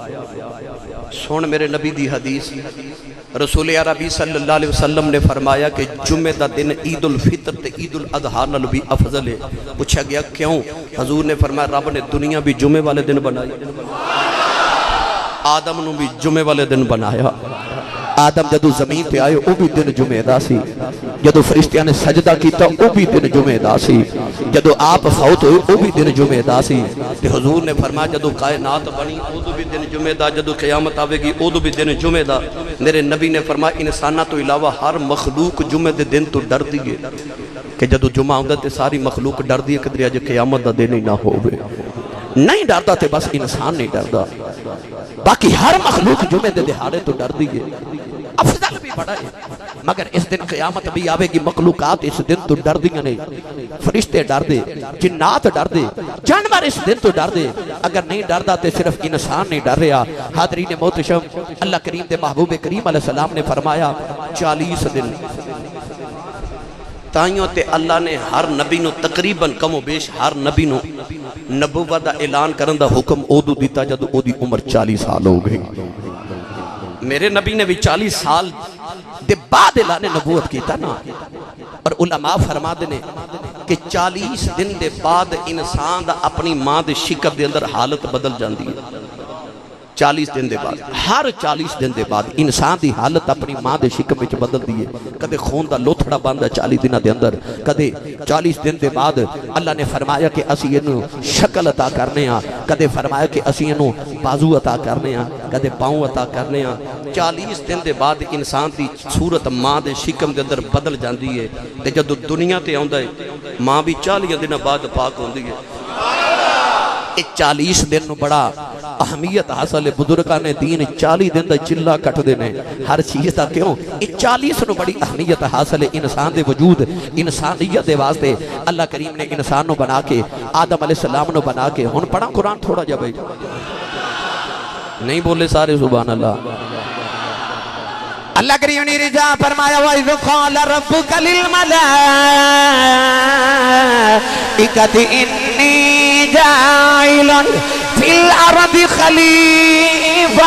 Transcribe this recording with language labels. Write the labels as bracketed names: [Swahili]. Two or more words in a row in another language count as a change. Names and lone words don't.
[Punjabi] سن میرے نبی دی حدیث، رسول عربی [Arabic] صلی اللہ علیہ وسلم [Punjabi] نے فرمایا کہ جمعہ دا دن عید الفطر تے عید الاضحیٰ نال بھی افضل ہے۔ [Urdu] پوچھا گیا کیوں؟ [Punjabi] حضور نے فرمایا رب نے دنیا بھی جمعہ والے دن بنائی، آدم نو بھی جمعہ والے دن بنایا۔ آدم جدو زمین پہ آئے وہ بھی دن جمعہ دا سی، جدو فرشتیاں نے سجدہ کیتا وہ بھی دن جمعہ دا سی، جدو آپ فوت ہوئے وہ بھی دن جمعہ دا سی۔ تے حضور نے فرمایا جدو کائنات بنی وہ بھی دن جمعہ دا، جدو قیامت آوے گی وہ بھی دن جمعہ دا۔ میرے نبی نے فرمایا انسانہ تو علاوہ ہر مخلوق جمعہ دے دن تو ڈر دیئے کہ جدو جمعہ ہوندہ تے ساری مخلوق ڈر دیئے کہ دریا جے قیامت دا دن ہی نہ ہوئے۔ نہیں ڈردا تے بس انسان نہیں ڈردا، باقی ہر مخلوق جمعہ دے دہاڑے تو ڈر دیئے، افضل بھی بڑا ہے۔ مگر اس دن قیامت بھی آوے گی، مخلوقات اس دن تو ڈر دیئے نہیں، فرشتے ڈر دے، جنات ڈر دے، جانور اس دن تو ڈر دے۔ اگر نہیں ڈردا تے صرف انسان نہیں ڈر رہا۔ حاضرین محتشم، اللہ کریم دے محبوب کریم [Arabic] علیہ السلام [Punjabi] نے فرمایا 40 دن تائیوں تے اللہ نے ہر نبی نو تقریباً کم و بیش ہر نبی نو نبوت دا اعلان کرن دا حکم اودو دیتا جدو اودی عمر 40 سال ہو گئی۔ میرے نبی نے بھی 40 سال دے بعد اعلان نبوت کیتا نا، اور علماء فرما دینے کہ 40 دن دے بعد انسان دا اپنی ماں دے شکر دے اندر حالت بدل جاندی ہے۔ 40 دن دے بعد، ہر 40 دن دے بعد انسان دی حالت اپنی ماں دے شکم وچ بدل دی ہے۔ کدے خون دا لوتھڑا باندھا 40 دنوں دے اندر، کدے 40 دن دے بعد اللہ نے فرمایا کہ اسی انہوں شکل عطا کرنے ہاں، کدے فرمایا کہ اسی انہوں بازو عطا کرنے ہاں، کدے پاؤں عطا کرنے ہاں۔ 40 دن دے بعد انسان دی صورت ماں دے شکم دے اندر بدل جاندی ہے، تے جدو دنیا تے آندا ہے ماں بھی 40 دنوں بعد پاک ہوندی ہے۔ 40 دن نو بڑا اہمیت حاصل ہے، بزرگاں نے دین 40 دن دا چلا کٹ دینے ہر چیز دا، کیوں؟ 40 نو بڑی اہمیت حاصل ہے انسان دے وجود، انسانیت دے واسطے۔ اللہ کریم نے انسان نو بنا کے، آدم [Arabic] علیہ السلام [Punjabi] نو بنا کے، ہن پڑھا قرآن تھوڑا جا بھائی، نہیں بولے سارے [Arabic] سبحان اللہ۔ [Punjabi] اللہ کریم نے رجا فرمایا [Arabic] وَإِذْ قَالَ رَبُّكَ لِلْمَلَائِكَةِ إِنِّي جَاعِلٌ فِي الْأَرْضِ خَلِيفَةً